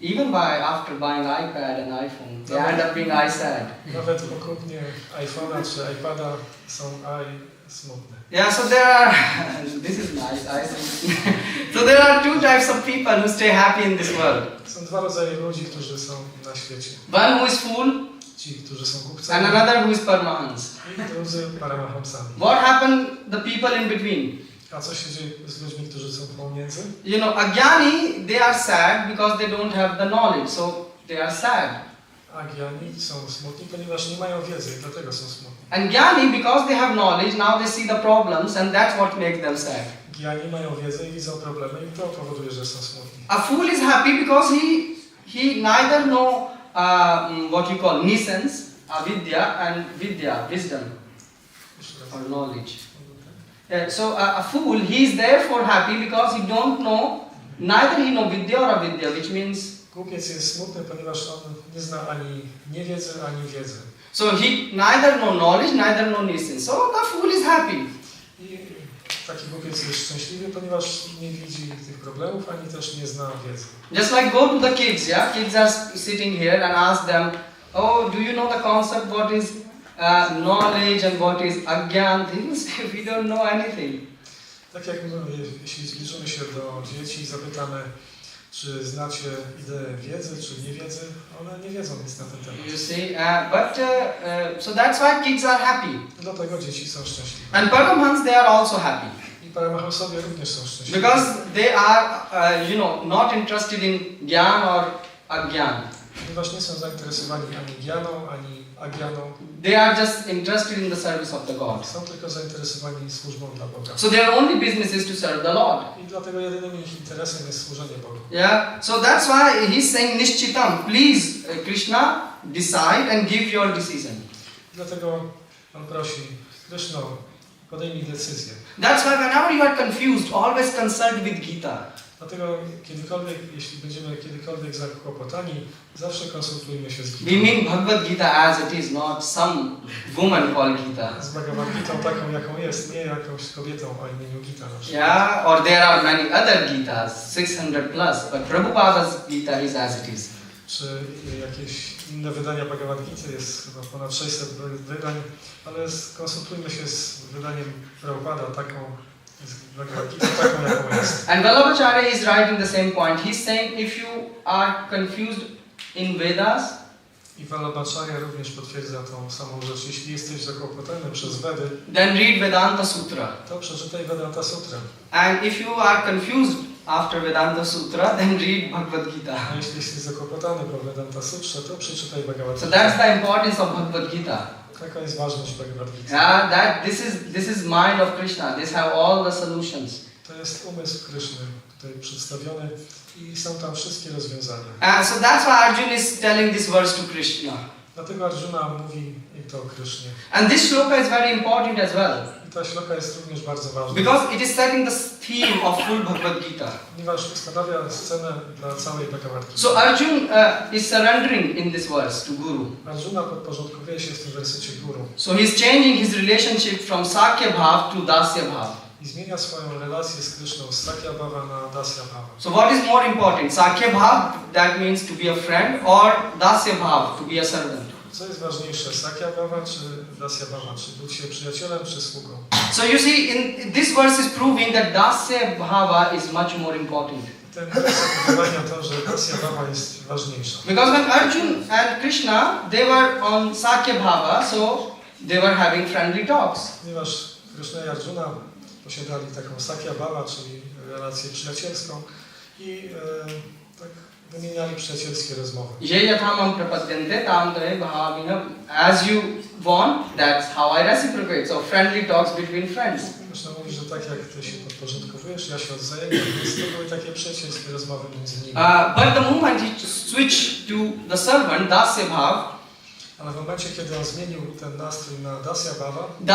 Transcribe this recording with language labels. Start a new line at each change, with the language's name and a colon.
English: Even after buying iPad and iPhone, they end up being sad.
Polish: Nawet po kupnie iPhone'a czy iPada są smutne.
English: Yeah, so there are, this is nice, I think. So there are two types of people who stay happy in this world.
Polish: Są dwa rodzaje ludzi, którzy są na świecie.
English: One who is fool,
Polish: Ci, którzy są kupcami,
English: and another who is Paramahansa.
Polish: i drudzy paramahamsami.
English: What happened the people in between?
Polish: A co się dzieje z ludźmi, którzy są pomiędzy?
English: You know, Agyani, they are sad because they don't have the knowledge, so they are sad.
Polish: Agyani są smutni, ponieważ nie mają wiedzy i dlatego są smutni.
English: And Gyani, because they have knowledge, now they see the problems and that's what makes them sad.
Polish: Gyani mają wiedzę i widzą problemy i to powoduje, że są smutni.
English: A fool is happy because he neither know what you call nescience, avidya, and vidya, wisdom or knowledge. So a fool, he is therefore happy because he don't know, neither he know vidya or avidya, which means
Polish: Głupiec jest smutny, ponieważ on nie zna ani niewiedzy, ani wiedzy.
English: so he neither know knowledge, neither know nescience. So the fool is happy.
Polish: I taki głupiec jest szczęśliwy, ponieważ nie widzi tych problemów, ani też nie zna wiedzy.
English: Just like go to the kids, yeah? Kids are sitting here and ask them, oh, do you know the concept, what is knowledge and what is agyan? They will say, we don't know anything.
Polish: Tak jak my, jeśli zbliżymy się do dzieci i zapytamy, czy znacie ideę wiedzy, czy niewiedzy, one nie wiedzą nic na ten temat.
English: You see, so that's why kids are happy.
Polish: Dlatego dzieci są szczęśliwe.
English: And Paramahans, they are also happy.
Polish: I paramahamsowie również są szczęśliwi.
English: Because they are, not interested in gyan or agyan.
Polish: Ponieważ nie są zainteresowani ani gyaną, ani agyaną.
English: They are just interested in the service of the God.
Polish: Są tylko zainteresowani służbą dla Boga.
English: So their only business is to serve the Lord.
Polish: I dlatego jedynym ich interesem jest służenie Bogu.
English: Yeah, so that's why he's saying Nishchitam, please Krishna, decide and give your decision.
Polish: Dlatego on prosi, Krishno, podejmij decyzję.
English: That's why whenever you are confused, always consult with Gita.
Polish: Dlatego jeśli będziemy kiedykolwiek zakłopotani, zawsze konsultujmy się z
English: We
Polish: Gitą.
English: mean BhagavatGita as it is, not some woman called Gita.
Polish: Z BhagavatGitą taką, jaką jest, nie jakąś kobietą o imieniu Gita na przykład.
English: Yeah, or there are many other Gitas, 600 plus, but Prabhupada's Gita is as it is.
Polish: Czy jakieś inne wydania BhagavatGity, jest chyba ponad 600 wydań, ale konsultujmy się z wydaniem Prabhupada taką, BhagavatGita taką, jaką jest.
English: And Vallabhacharya is writing the same point. He's saying if you are confused in Vedas,
Polish: I Vallabhacharya również potwierdza tą samą rzecz. Jeśli jesteś zakłopotany przez Vedy,
English: then read Vedanta Sutra.
Polish: to przeczytaj Vedanta Sutrę.
English: And if you are confused after Vedanta Sutra, then read Bhagavad Gita.
Polish: A jeśli jesteś zakłopotany po Vedanta Sutrze, to przeczytaj
English: So
Polish: BhagavatGita.
English: that's the importance of Bhagavad Gita.
Polish: Taka jest ważność BhagavatGita.
English: Yeah, that this is mind of Krishna. This have all the solutions.
Polish: To jest umysł Kryszny tutaj przedstawiony i są tam wszystkie rozwiązania.
English: So that's why Arjuna is telling this verse to Krishna.
Polish: Dlatego Arjuna mówi to o Krysznie.
English: And this shloka is very important as well.
Polish: I ta śloka jest również bardzo ważna.
English: Because it is setting the theme of full Bhagavad Gita.
Polish: Ponieważ ustanawia scenę dla całej BhagavatGity.
English: So Arjun is surrendering in this verse to Guru.
Polish: Arjuna podporządkowuje się w tym wersecie Guru.
English: So he is changing his relationship from Sakya Bhav to Dasya Bhav.
Polish: I zmienia swoją relację z Kryszną z Sakya Bhava na Dasya Bhava.
English: So what is more important? Sakya Bhav, that means to be a friend, or Dasya Bhav, to be a servant?
Polish: Co jest ważniejsze, Sakya Bhava czy Dasya Bhava? Czy być się przyjacielem czy sługą?
English: So you see, in this verse is proving that Dasya Bhava is much more important.
Polish: Ten werset udowadnia to, że Dasya Bhava jest ważniejsza.
English: Because when Arjun and Krishna, they were on Sakya Bhava, so they were having friendly talks.
Polish: Ponieważ Kryszna i Arjuna posiadali taką Sakya Bhava, czyli relację przyjacielską i tak wymieniali przyjacielskie rozmowy.
Sanskrit: Ye yathamam prapadyante tam tave bhavina.
English: As you want, that's how I reciprocate. So friendly talks between friends.
Polish: Kryszna mówi, że tak jak ty się podporządkowujesz, ja się odzajemniam, więc to były takie przyjacielskie rozmowy między nimi.
English: But the moment he switched to the servant, Dasya Bhav,
Polish: Ale w momencie, kiedy on zmienił ten nastrój na Dasya Bhava,